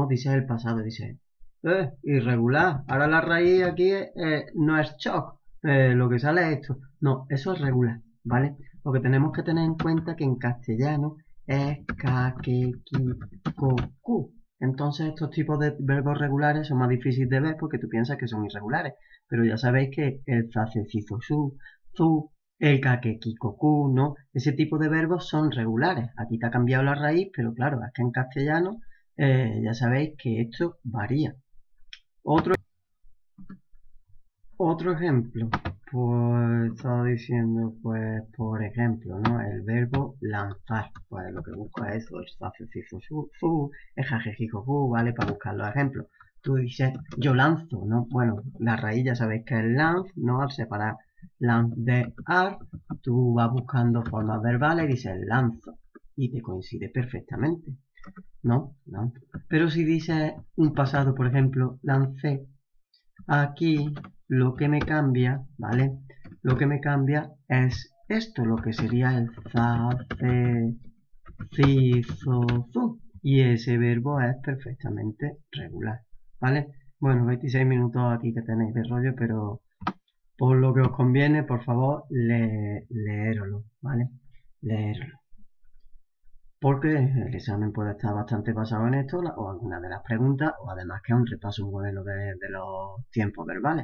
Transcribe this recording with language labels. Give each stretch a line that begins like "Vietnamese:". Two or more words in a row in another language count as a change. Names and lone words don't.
Spanish: Dices el pasado, dices, irregular. Ahora la raíz aquí no es choc, lo que sale es esto. No, eso es regular, ¿vale? Lo que tenemos que tener en cuenta que en castellano es ca, que, ki, co, cu. Entonces estos tipos de verbos regulares son más difíciles de ver porque tú piensas que son irregulares. Pero ya sabéis que el za, ce, ci, zo, zu, el ka, que, ki, ko, ku, ¿no? Ese tipo de verbos son regulares. Aquí te ha cambiado la raíz, pero claro, es que en castellano ya sabéis que esto varía. Otro, otro ejemplo, pues estaba diciendo, pues por ejemplo, ¿no? El verbo lanzar, pues lo que busco es eso, el za, ce, ci, zo, zu, el ja, je, ji, jo, fu, ¿vale? Para buscar los ejemplos. Tú dices, yo lanzo, ¿no? Bueno, la raíz ya sabéis que es lanz, ¿no? Al separar lanz de ar, tú vas buscando formas verbales y dices lanzo, y te coincide perfectamente, ¿no? Lanzo. Pero si dices un pasado, por ejemplo, lancé, aquí lo que me cambia, ¿vale? Lo que me cambia es esto, lo que sería el za, ce, ci, zo, zu. Y ese verbo es perfectamente regular, ¿vale? Bueno, 26 minutos aquí que tenéis de rollo, pero por lo que os conviene, por favor, leéroslo, ¿vale? Leéroslo. Porque el examen puede estar bastante basado en esto, o alguna de las preguntas, o además que es un repaso muy bueno de los tiempos verbales.